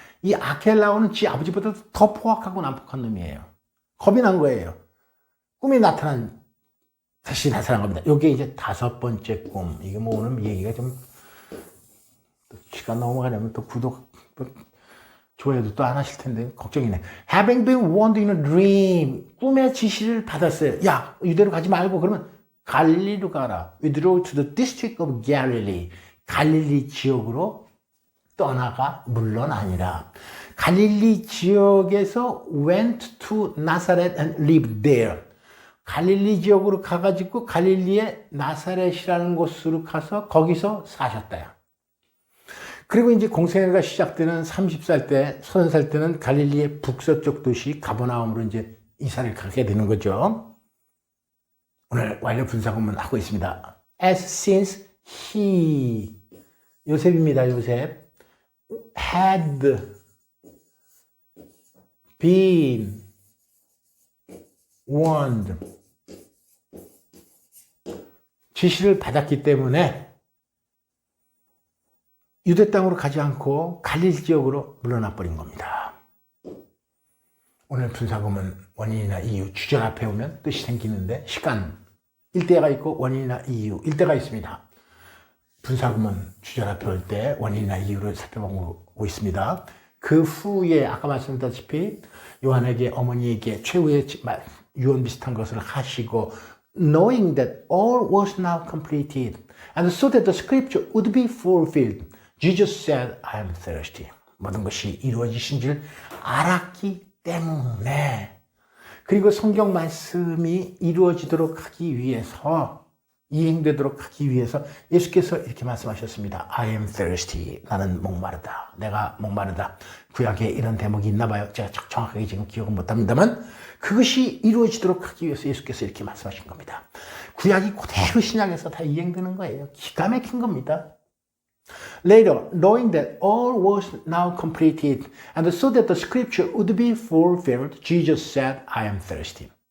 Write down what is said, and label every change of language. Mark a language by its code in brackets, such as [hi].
[ko] 이 아켈라오는 지 아버지보다 더 포악하고 난폭한 놈이에요. 겁이 난 거예요. 꿈이 다시 나타난 겁니다. 이게 이제 5번째 꿈. 이게 뭐 오늘 얘기가 좀 시간 넘어가려면 또 구독, 좋아요도 또 안 하실 텐데 걱정이네. [en] Having been warned in a dream. [ko] 꿈의 지시를 받았어요. 야, 유대로 가지 말고 그러면 갈릴리로 가라. [en] Withdraw to the district of Galilee. [ko] 갈릴리 지역으로 떠나가 물러나니라. 갈릴리 지역에서 [en] went to Nazareth and lived there. [ko] 갈릴리 지역으로 가가지고 갈릴리의 나사렛이라는 곳으로 가서 거기서 사셨다요. 그리고 이제 공생애가 시작되는 30살 때, 30살 때는 갈릴리의 북서쪽 도시 가버나움으로 이제 이사를 가게 되는 거죠. 오늘 완료 분사구문 하고 있습니다. [en] As since he, [ko] 요셉입니다. [en] 요셉. had been warned. [ko] 지시를 받았기 때문에 유대 땅으로 가지 않고 갈릴리 지역으로 물러나 버린 겁니다. 오늘 분사구문 원인이나 이유, 주절 앞에 오면 뜻이 생기는데 시간, 일대가 있고 원인이나 이유, 일대가 있습니다. 분사구문 주절 앞에 올 때 원인이나 이유를 살펴보고 있습니다. 그 후에 아까 말씀드렸다시피 요한에게 어머니에게 최후의 유언 비슷한 것을 하시고 [en] knowing that all was now completed and so that the scripture would be fulfilled. Jesus said, I am thirsty. [ko] 모든 것이 이루어지신 줄 알았기 때문에 그리고 성경 말씀이 이루어지도록 하기 위해서 이행되도록 하기 위해서 예수께서 이렇게 말씀하셨습니다. [en] I am thirsty. [ko] 나는 목마르다. 내가 목마르다. 구약에 이런 대목이 있나 봐요. 제가 정확하게 지금 기억은 못합니다만 그것이 이루어지도록 하기 위해서 예수께서 이렇게 말씀하신 겁니다. 구약이 그대로 신약에서 다 이행되는 거예요. 기가 막힌 겁니다. [en] Later, knowing that all was now completed, and so that the scripture would be fulfilled, Jesus said, I am thirsty.